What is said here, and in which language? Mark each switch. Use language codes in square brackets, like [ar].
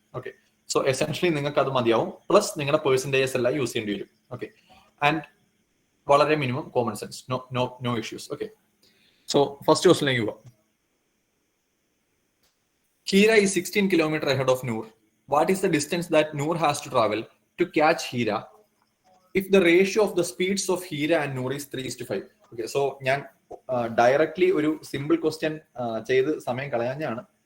[ml] Okay, so essentially നിങ്ങൾക്ക് അത് മതിയാവും. പ്ലസ് നിങ്ങളുടെ പെർസെന്റേജസ് എല്ലാം യൂസ് ചെയ്യേണ്ടി വരും. ഓക്കെ, ആൻഡ് വളരെ minimum common sense, no issues. Okay, so first ക്വസ്റ്റിലേക്ക് പോവാം. [en] Hira is 16 kilometers ahead of Noor. What is the distance that Noor has to travel to catch Hira if the ratio of the speeds of Hira and Noor is 3:5? [ml] Okay, so ഞാൻ directly ഒരു simple question ചെയ്ത് സമയം കളയാഞ്ഞാണ്.